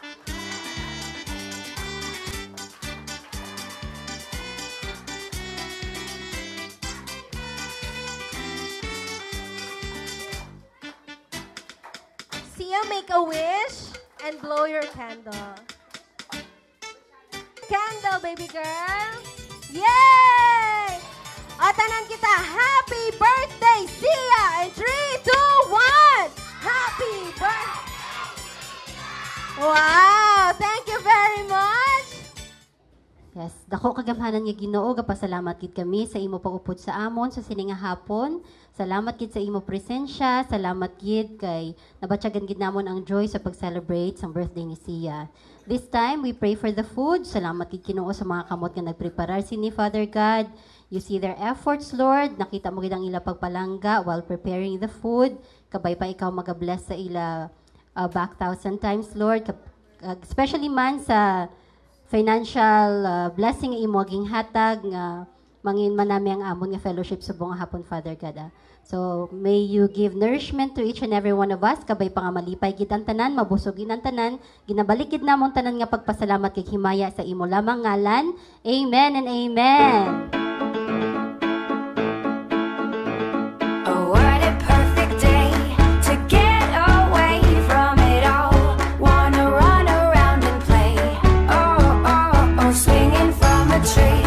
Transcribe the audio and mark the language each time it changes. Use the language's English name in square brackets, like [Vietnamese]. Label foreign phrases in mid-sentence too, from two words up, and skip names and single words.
[English] Sia, make a wish and blow your candle. Candle, baby girl. Yay! [Hiligaynon] O, tanan kita, [English] happy birthday, [Hiligaynon] Sia! [English] In 3, 2, 1! Happy birthday! Wow! Thank you very much! Yes, [Hiligaynon] dako kagamhanan nga Ginoo, gapasalamat gid kami sa imo pag-upod sa amon sa sininga hapon. Salamat gid sa imo presensya, salamat gid kay nabatyagan gid namon ang joy sa pag-celebrate sa birthday ni Sia. [English] This time we pray for the food. [Hiligaynon] Salamat gid Ginoo sa mga kamot nga nagpreparar sini, [English] Father God. You see their efforts, Lord. [Hiligaynon] Nakita mo gid ang ila pagpalangga [English] while preparing the food. [Hiligaynon] Kabay pa ikaw magabless sa ila back 1,000 times, Lord. Especially man sa [English] financial blessing [Hiligaynon] imo ging hatag nga mangin man nami ang amon nga fellowship sa buong hapon, [English] Father God. So may you give nourishment to each and every one of us, [Hiligaynon] kabay pa nga malipay gid ang tanan, mabusog gid ang tanan, ginabalik gid namon tanan nga pagpasalamat kay himaya sa imo lamang ngalan. [English] Amen and amen. Oh, what a perfect day to get away from it all. Wanna run around and play. Oh, swinging from a tree.